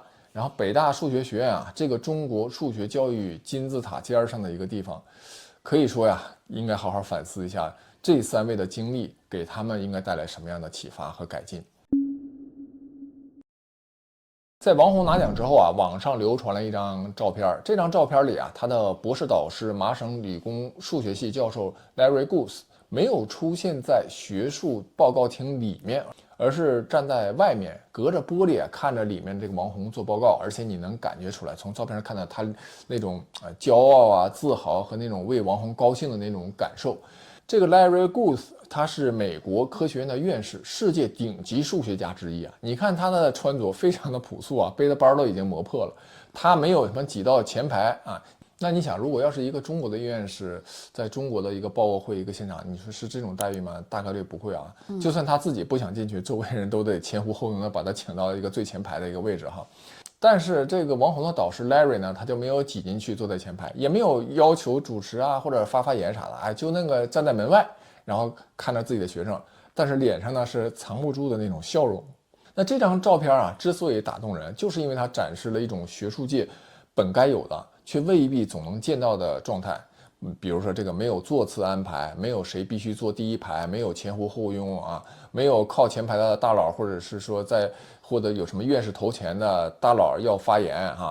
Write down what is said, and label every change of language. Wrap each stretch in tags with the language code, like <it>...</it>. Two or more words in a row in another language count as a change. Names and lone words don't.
<zh>然後北大數學學院啊，這個中國數學教育金字塔尖上的一個地方，可以說呀，應該好好反思一下這3位的經歷給他們應該帶來什麼樣的啟發和改進。在王洪拿獎之後啊，網上流傳了一張照片。這張照片裡啊，他的博士導師麻省理工數學系教授 Larry Guth 沒有出現在學術報告廳裡面，而是站在外面，隔着玻璃看着裡面這個王洪做報告。而且你能感覺出来，從照片上看到他那種驕傲啊、自豪和那种為王洪高興的那種感受。這個 Larry Guth 他是美國科學院的院士，世界頂級數學家之一啊！你看他的穿着非常的朴素啊，背的包都已經磨破了，他没有什麼擠到前排啊。那你想，如果要是一個中國的院士，在中國的一個報告會一個現場，你說是這種待遇嗎？大概率不會啊。就算他自己不想進去，周圍人都得前呼後擁的把他請到一個最前排的一個位置哈。但是這個王洪的導師 Larry 呢，他就沒有擠進去坐在前排，也沒有要求主持啊或者發言啥的，哎，就那個站在門外，然後看着自己的學生，但是臉上呢是藏不住的那種笑容。那這張照片啊，之所以打動人，就是因為它展示了一種學術界本該有的，卻未必總能見到的狀態。比如說這個沒有座次安排，沒有誰必須坐第一排，沒有前呼後擁啊，沒有靠前排的大佬，或者是說在或者有什麼院士头前的大佬要發言哈。</zh>